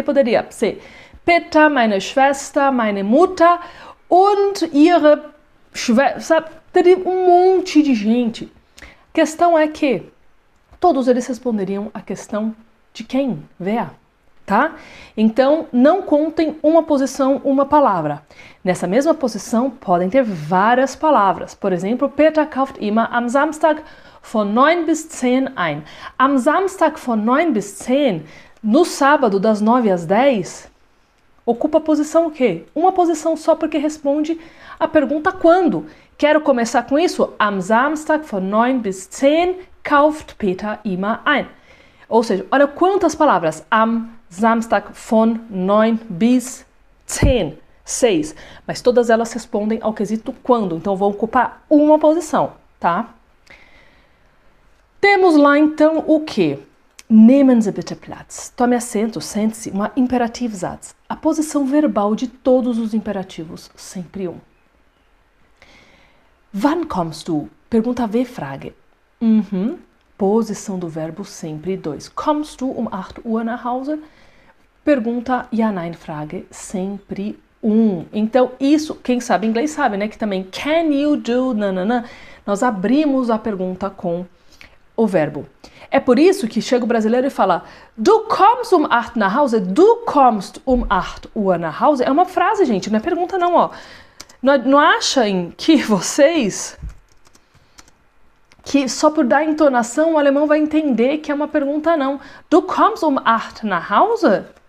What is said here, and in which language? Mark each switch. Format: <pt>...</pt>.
<pt>Ele poderia ser</pt> <de>Peter, meine Schwester, meine Mutter und ihre Schwester.</de> <pt>Teria um monte de gente. A questão é que todos eles responderiam a questão de quem? Wer, tá? Então, não contem uma posição, uma palavra. Nessa mesma posição, podem ter várias palavras. Por exemplo,</pt> <de>Peter kauft immer am Samstag von 9 bis 10 ein. Am Samstag von 9 bis 10,</de> <pt>no sábado das 9 às 10, ocupa a posição o quê? Uma posição só porque responde a pergunta quando. Quero começar com isso?</pt> <de>Am Samstag von 9 bis 10 kauft Peter immer ein.</de> <pt>Ou seja, olha quantas palavras.</pt> <de>Am Samstag von 9 bis 10.</de> <pt>6. Mas todas elas respondem ao quesito quando. Então vão ocupar uma posição, tá? Temos lá então o que?</pt> <de>Nehmen Sie bitte Platz.</de> <pt>Tome assento, sente-se. Uma Imperativsatz. A posição verbal de todos os imperativos, sempre</pt> <de>Wann kommst du?</de> <pt>Pergunta W-Frage. Posição do verbo sempre 2.</pt> <de>Kommst du um 8 Uhr nach Hause?</de> <pt>Pergunta Ja-Nein-Frage sempre 1. Então isso, quem sabe inglês sabe, né? Que também</pt> <en>can you do nanana.</en> <pt>Nós abrimos a pergunta com o verbo. É por isso que chega o brasileiro e fala</pt> <de>Du kommst um 8 nach Hause? Du kommst um 8 Uhr nach Hause?</de> <pt>É uma frase, gente, não é pergunta não, ó. Não achem que vocês, que só por dar entonação o alemão vai entender que é uma pergunta não.</pt> <de>Du kommst um 8 nach Hause?</de>